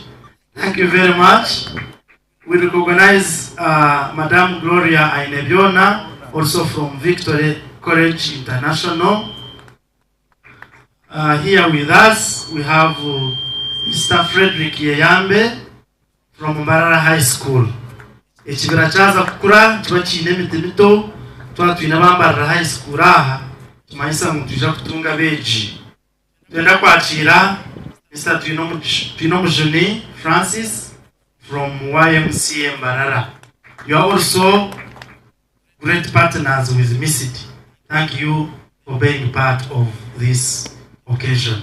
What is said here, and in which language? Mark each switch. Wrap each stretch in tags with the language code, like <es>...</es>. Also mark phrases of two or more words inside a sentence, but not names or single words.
<en>Thank you very much. We recognize Madame Gloria Ainebiona, also from Victory College International. Here with us, we have Mr. Frederick Yeyambe from Mbarara High School.</en> <nyn>Ekibira kyaza kukura kiba kiine emiti mito, twaba twine Mbarara High School aha tumanyisa ngu tuja kutunga beegi. Twenda kwakira Mr. Twinomujuni Francis from YMCA Mbarara.</nyn> <en>You are also great partners with MISD. Thank you for being part of this occasion.</en>